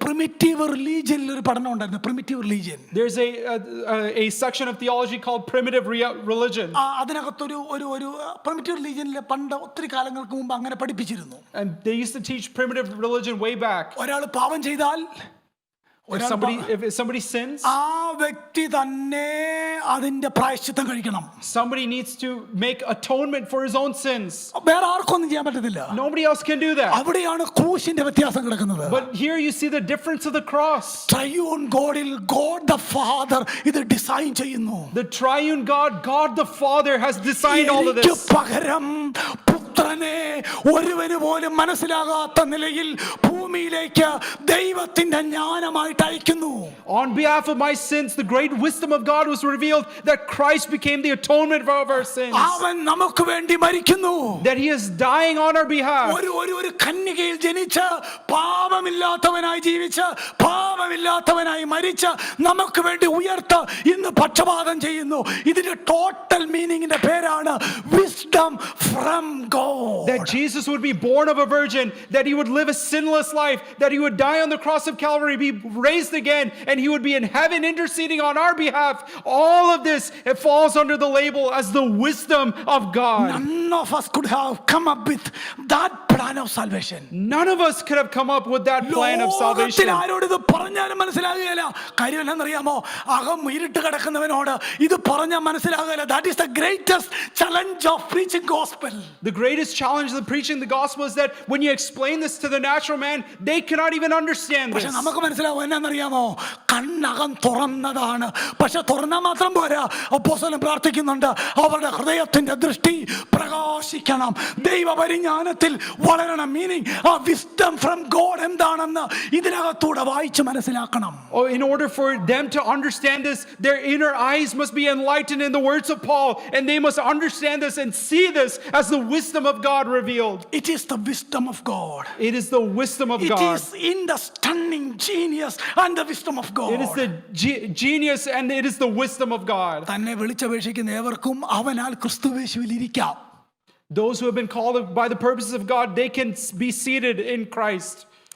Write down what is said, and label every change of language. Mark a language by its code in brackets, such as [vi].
[ml] Primitive religion ഒരു പഠനം ഉണ്ടായിരുന്നു. [en] Primitive religion. There's a section of theology called primitive religion. [ml] അതിനകത്തൊരു ഒരു primitive religionലെ പണ്ട് ഒത്തിരി കാലങ്ങൾക്ക് മുമ്പ് അങ്ങനെ പഠിപ്പിച്ചിരുന്നു. [en] And they used to teach primitive religion way back. [ml] ഒരാൾ പാപം ചെയ്താൽ, [en] if somebody sins, [ml] ആ വ്യക്തി തന്നെ അതിന്റെ പ്രായശ്ചിത്തം കഴിക്കണം. [en] somebody needs to make atonement for his own sins. [ml] വേറെ ആർക്കൊന്നും ചെയ്യാൻ പറ്റത്തില്ല. [en] Nobody else can do that. [ml] അവിടെയാണ് ക്രൂശിന്റെ വ്യത്യാസം കിടക്കുന്നത്. [en] But here you see the difference of the cross. Triune Godil God the Father [ml] ഇത് ഡിസൈൻ ചെയ്യുന്നു. [en] The triune God the Father has designed all of this. [ml] പകരം പുത്രനെ ഒരുവന് പോലും മനസ്സിലാകാത്ത നിലയിൽ ഭൂമിയിലേക്ക് ദൈവത്തിന്റെ ജ്ഞാനമായിട്ട് അയക്കുന്നു. [en] On behalf of my sins, the great wisdom of God was revealed that Christ became the atonement for our sins. [ml] അവൻ നമുക്ക് വേണ്ടി മരിക്കുന്നു. [en] That he is dying on our behalf. [ml] ഒരു കന്യകയിൽ ജനിച്ച് പാപമില്ലാത്തവനായി ജീവിച്ച് പാപമില്ലാത്തവനായി മരിച്ച് നമുക്ക് വേണ്ടി ഉയർത്ത് ഇന്ന് പക്ഷപാതം ചെയ്യുന്നു. ഇതിന്റെ ടോട്ടൽ മീനിങ്ങിന്റെ പേരാണ് [en] Wisdom from God. That Jesus would be born of a virgin, that he would live a sinless life, that he would die on the cross of Calvary, be raised again, and he would be in heaven interceding on our behalf. All of this, it falls under the label as the wisdom of God. None of us could have come up with that plan of salvation. None of us could have come up with that plan of salvation. [ml] ആരോട് ഇത് പറഞ്ഞാലും മനസ്സിലാകുകയില്ല. കാര്യം എന്താണെന്നറിയാമോ? അകം ഇരുട്ട് കിടക്കുന്നവനോട് ഇത് പറഞ്ഞാൽ മനസ്സിലാകുകയില്ല. [en] That is the greatest challenge of preaching gospel. The greatest greatest challenge of preaching the gospel is that when you explain this to the natural man, they cannot even understand [ml] പക്ഷെ [en] this. [ml] നമുക്ക് മനസ്സിലാവും എന്നാന്നറിയാമോ, കണ്ണകം തുറന്നതാണ്. പക്ഷെ തുറന്നാൽ മാത്രം പോരാ, അപ്പോസ്തലൻ പ്രാർത്ഥിക്കുന്നുണ്ട് അവരുടെ ഹൃദയത്തിന്റെ ദൃഷ്ടി പ്രകാശിക്കണം, ദൈവ പരിജ്ഞാനത്തിൽ വളരണം. മീനിങ് ആ [en] wisdom from God [ml] എന്താണെന്ന് ഇതിനകത്തൂടെ വായിച്ച് മനസ്സിലാക്കണം. [en] Oh, in order for them to understand this, their inner eyes must be enlightened in the words of Paul, and they must understand this and see this as the wisdom of God revealed. It is the wisdom of God. It is the wisdom of It God. is in the stunning genius and the wisdom of God. It is the genius and it is the wisdom of God. [ml] തന്നെ വിളിച്ചപേക്ഷിക്കുന്ന ഏവർക്കും അവനാൽ ക്രിസ്തുയേശുവിൽ ഇരിക്കാം. [en] Those who have been called by the purposes of God, they can be seated in Christ.